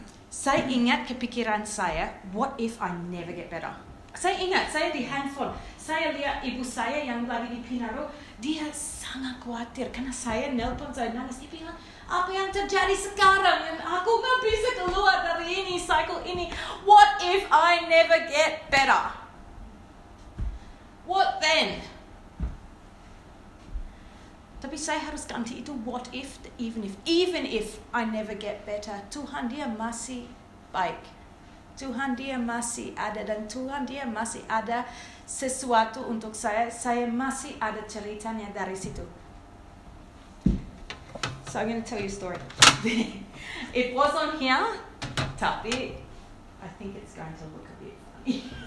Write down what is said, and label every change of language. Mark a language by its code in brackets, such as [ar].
[id] Saya ingat kepikiran saya, [en] what if I never get better? [id] Saya ingat, saya di handphone, saya lihat ibu saya yang lagi di Pinaro, dia sangat khawatir karena saya nelpon, saya nangis, dia bilang, apa yang terjadi sekarang? Aku gak bisa keluar dari ini, cycle ini. [en] What if I never get better? What then? [id] Tapi saya harus ganti itu what if, [en] even if I never get better, [id] Tuhan dia masih baik. Tuhan dia masih ada dan Tuhan dia masih ada sesuatu untuk saya. Saya masih ada ceritanya dari situ. [en] So I'm going to tell you a story. It was on here, tapi I think it's going to look a bit funny.